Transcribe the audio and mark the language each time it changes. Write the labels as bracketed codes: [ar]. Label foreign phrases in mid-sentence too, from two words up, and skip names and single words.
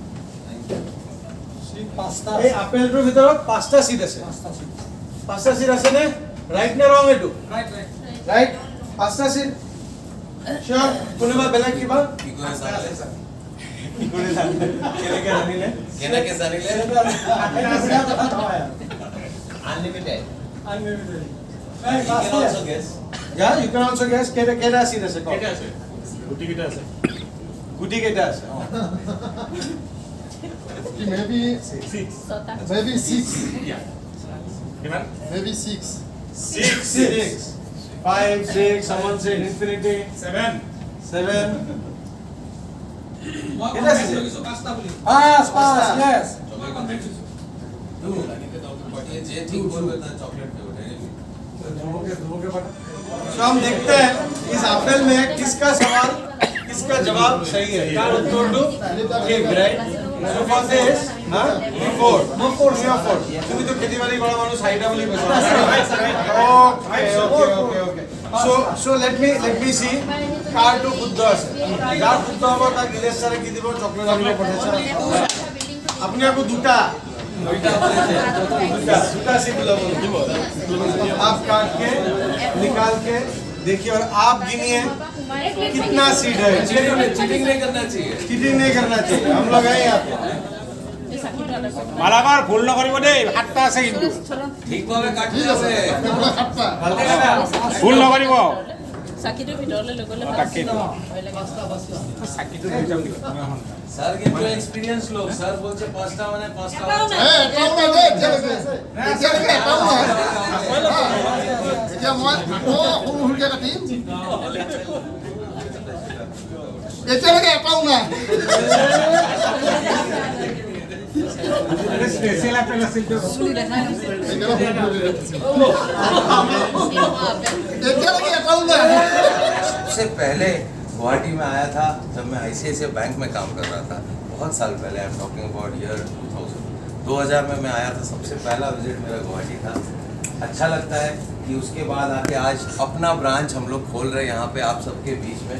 [as] এই আপেলটোৰ ভিতৰত 5টা সিড আছে। 5টা সিড আছে নে? ৰাইট নে ৰং এইটো? ৰাইট। 5টা সিড Sure. কোনোবা বেলেগ কিবা? কি কৰে জানিলে? কেনেকে জানিলে? [en] Unlimited. You can also guess. Yeah, you can also guess. [as] কেইটা সিড আছে? কেইটা আছে গুটি কেইটা আছে গুটি কেইটা আছে? [en] Maybe 6 maybe 6. [as] কিমান [en] Maybe 6. 6. 5, 6, someone said infinity. 7 7. [as] কেইটা আছে? পাঁচ, yes. [hi] तो हम देखते हैं इस एप्पल में किसका जवाब सही है। क्या उत्तर दो? [en] राइट। So for this, four. [as] তুমি তো খেতিবাড়ি কৰা মানুহ চাৰিটা বুলি কৈছা। [en] Okay. So let me see. [as] কাৰটো শুদ্ধ আছে। যাৰ শুদ্ধ হ'ব তাক নিলেশ ছাৰে কি দিব? চকলেট আনিব পঠাইছে। আপুনি আকৌ দুটা सीट দিব। [hi] आप काट के निकाल के देखिए और आप गिनिए कितना सीट है। चीटिंग नहीं करना चाहिए। हम लोग हैं यहाँ पे। [as] মালাবাৰ ভুল নকৰিব দেই, 7টা আছে কিন্তু ঠিকভাবে কাটি আছে ভুল নকৰিব। চাকিটো ভিতৰলৈ লৈ গ'লে [hi] सर के जो एक्सपीरियंस लोग सर बोलছে [as] 5টা মানে 5টা এতিয়া মই সৰু সৰুকৈ কাটিম। এতিয়ালৈকে এটাও নাই। স্পেচিয়েল আপেল আছিল তো। এতিয়ালৈকে এটাও নাই। [hi] सबसे पहले गुवाहाटी में आया था जब मैं ICICI बैंक में काम कर रहा था, बहुत साल पहले। [en] I am talking about year 2000 [hi] में मैं आया था। सबसे पहला विजिट मेरा गुवाहाटी था। अच्छा लगता है कि उसके बाद आके आज अपना ब्रांच हम लोग खोल रहे हैं यहाँ पे आप सबके बीच में।